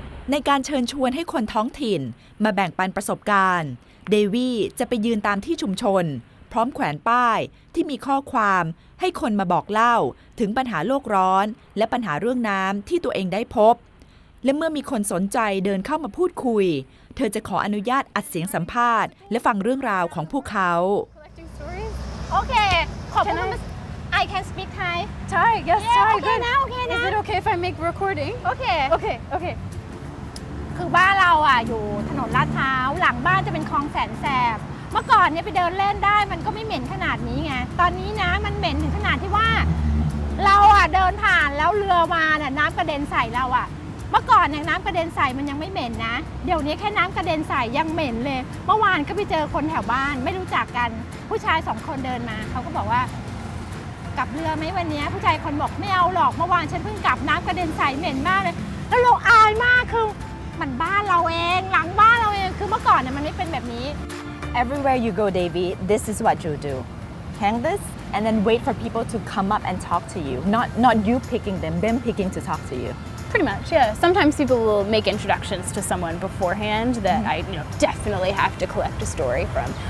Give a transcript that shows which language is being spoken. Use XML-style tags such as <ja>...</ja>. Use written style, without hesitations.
<th>ในการเชิญชวนให้คนท้องถิ่นมาแบ่งปันประสบการณ์เดวี่จะไปยืนตามที่ชุมชนพร้อมแขวนป้ายที่มีข้อความให้คนมาบอกเล่าถึงปัญหาโลกร้อนและปัญหาเรื่องน้ำที่ตัวเองได้พบและเมื่อมีคนสนใจเดินเข้ามาพูดคุยเธอจะขออนุญาตอัดเสียงสัมภาษณ์และฟังเรื่องราวของพวกเขา</th> <en>Okay ขอบคุณ I can speak Thai Thai, yes, Yeah, Thai, okay good.</en> <th>นะ okay นะ</th> <en>Is it okay if I make recording? Okay Okay.</en> <th>คือบ้านเราอยู่ถนนลาดพร้าวหลังบ้านจะเป็นคลองแสนแสบเมื่อก่อนเนี่ยไปเดินเล่นได้มันก็ไม่เหม็นขนาดนี้ไงตอนนี้นะมันเหม็นถึงขนาดที่ว่าเราเดินผ่านแล้วเรือมาน้ำกระเด็นใส่เราเมื่อก่อนเนี่ยน้ำกระเด็นใส่มันยังไม่เหม็นนะเดี๋ยวนี้แค่น้ำกระเด็นใส่ยังเหม็นเลยเมื่อวานก็ไปเจอคนแถวบ้านไม่รู้จักกันผู้ชาย2 คนเดินมาเขาก็บอกว่ากลับเรือไหมวันนี้ผู้ชายคนบอกไม่เอาหรอกเมื่อวานฉันเพิ่งกลับน้ำกระเด็นใส่เหม็นมากเลยแล้วเราอายมากคือ มันบ้านเราเองหลังบ้านเราเองคือเมื่อก่อนเนี่ยมันไม่เป็นแบบนี้</th> <en>Everywhere you go, Devi, this is what you do. Hang this and then wait for people to come up and talk to you. Not you picking them picking to talk to you. Pretty much, yeah. Sometimes people will make introductions to someone beforehand that I definitely have to collect a story from.</en>